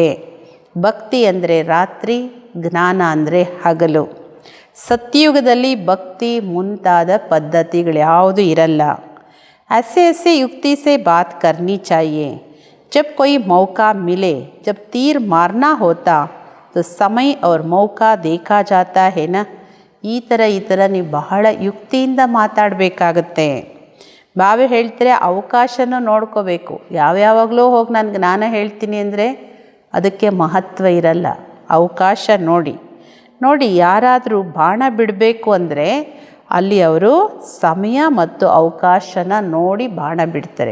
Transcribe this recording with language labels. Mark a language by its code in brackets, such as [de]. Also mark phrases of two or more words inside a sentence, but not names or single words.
[kn] ಭಕ್ತಿ ಅಂದರೆ ರಾತ್ರಿ, ಜ್ಞಾನ ಅಂದರೆ ಹಗಲು. ಸತ್ಯಯುಗದಲ್ಲಿ ಭಕ್ತಿ ಮುಂತಾದ ಪದ್ಧತಿಗಳು ಯಾವುದೂ ಇರಲ್ಲ. [hi] ऐसे ऐसे युक्ति से बात करनी चाहिए. जब कोई मौका मिले, जब तीर मारना होता तो समय और मौका देखा जाता है ना. [kn] ಈ ಥರ ನೀವು ಬಹಳ ಯುಕ್ತಿಯಿಂದ ಮಾತಾಡಬೇಕಾಗತ್ತೆ. ಬಾಬಾ ಹೇಳ್ತಾರೆ, ಅವಕಾಶನೂ ನೋಡ್ಕೋಬೇಕು. ಯಾವ್ಯಾವಾಗಲೂ ಹೋಗಿ ನಾನು ಜ್ಞಾನ ಹೇಳ್ತೀನಿ ಅಂದರೆ ಅದಕ್ಕೆ ಮಹತ್ವ ಇರಲ್ಲ. ಅವಕಾಶ ನೋಡಿ ಯಾರಾದರೂ ಬಾಣ ಬಿಡಬೇಕು ಅಂದರೆ ಅಲ್ಲಿ ಅವರು ಸಮಯ ಮತ್ತು ಅವಕಾಶನ ನೋಡಿ ಬಾಣ ಬಿಡ್ತಾರೆ.